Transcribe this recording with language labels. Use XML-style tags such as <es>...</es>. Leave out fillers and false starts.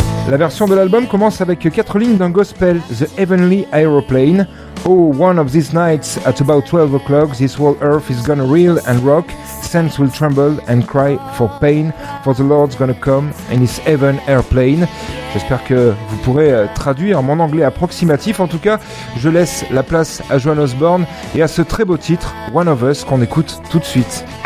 <fr>La version de l'album commence avec quatre lignes d'un gospel, The Heavenly Aeroplane.</fr> <en>Oh, one of these nights at about 12 o'clock, this whole earth is gonna reel and rock. Saints will tremble and cry for pain, for the Lord's gonna come in his heaven airplane.</en> <fr>J'espère que vous pourrez traduire mon anglais approximatif. En tout cas, je laisse la place à Joan Osborne et à ce très beau titre, One of Us, qu'on écoute tout de suite.</fr>